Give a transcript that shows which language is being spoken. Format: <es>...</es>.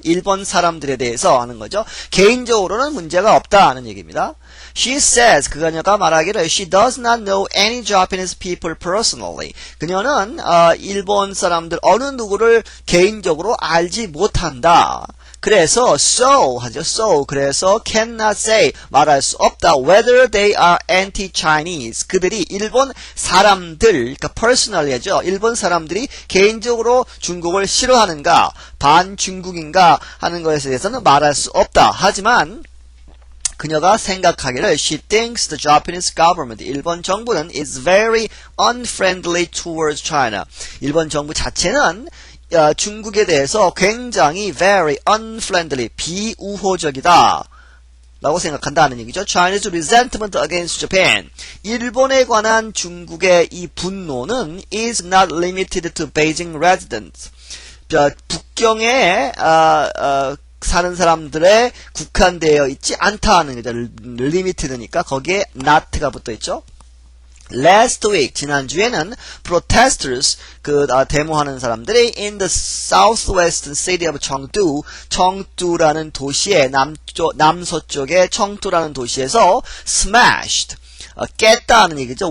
<ko>일본 사람들에 대해서 하는 거죠. 개인적으로는 문제가 없다 하는 얘기입니다.</ko> <en>She says</en> <ko>그녀가 말하기를</ko> <en>She does not know any Japanese people personally.</en> <ko>그녀는 일본 사람들 어느 누구를 개인적으로 알지 못한다. 그래서 so 하죠. so 그래서</ko> <en>cannot say</en> <ko>말할 수 없다.</ko> <en>whether they are anti-Chinese</en> <ko>그들이 일본 사람들 그러니까 personally죠. 일본 사람들이 개인적으로 중국을 싫어하는가 반중국인가 하는 것에 대해서는 말할 수 없다. 하지만 그녀가 생각하기를</ko> <en>She thinks the Japanese government</en> <ko>일본 정부는</ko> <en>is very unfriendly towards China.</en> <ko>일본 정부 자체는 중국에 대해서 굉장히</ko> <en>very unfriendly,</en> <ko>비우호적이다 라고 생각한다는 얘기죠.</ko> <en>Chinese resentment against Japan.</en> <ko>일본에 관한 중국의 이 분노는</ko> <en>is not limited to Beijing residents.</en> <ko>북경에 사는 사람들에 국한되어 있지 않다는 거죠. limited니까 거기에 not가 붙어 있죠.</ko> <en>Last week</en> <ko>지난주에는 protesters 데모하는 사람들이</ko> <en>in the southwestern city of</en> <ko>청두라는 도시의 남서쪽의 청두라는 도시에서 smashed 깼다는 얘기죠.</ko>